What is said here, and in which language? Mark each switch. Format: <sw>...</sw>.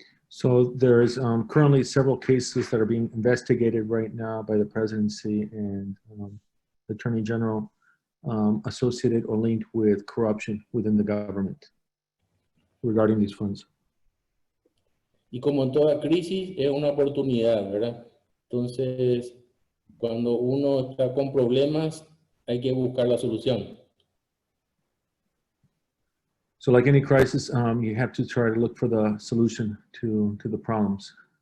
<en>So there's currently several cases that are being investigated right now by the presidency and the Attorney General associated or linked with corruption within the government regarding these funds.</en> <es>Y como en toda crisis es una oportunidad, ¿verdad? Entonces, cuando uno está con problemas, hay que buscar la solución.</es> <en>So like any crisis, you have to try to look for the solution to the problems.</en>